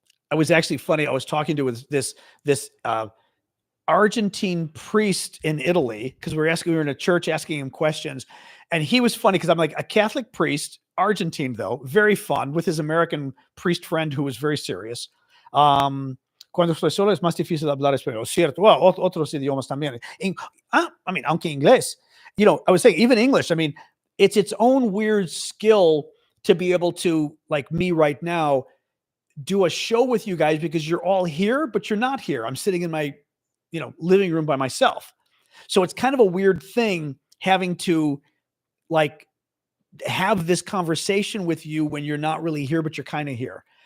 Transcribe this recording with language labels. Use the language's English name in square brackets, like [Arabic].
[English] I was actually funny. I was talking to this Argentine priest in Italy because we were in a church asking him questions, and he was funny because I'm like a Catholic priest, Argentine though, very fun with his American priest friend who was very serious. [Spanish] Cuando estoy solo es más difícil hablar español. Cierto. [English] Well, [Spanish] otros idiomas también. [English] I mean, [Spanish] aunque inglés. [English] You know, I was saying even English. I mean, it's its own weird skill to be able to, like me right now, do a show with you guys because you're all here, but you're not here. I'm sitting in my, living room by myself. So it's kind of a weird thing having to like have this conversation with you when you're not really here, but you're kind of here.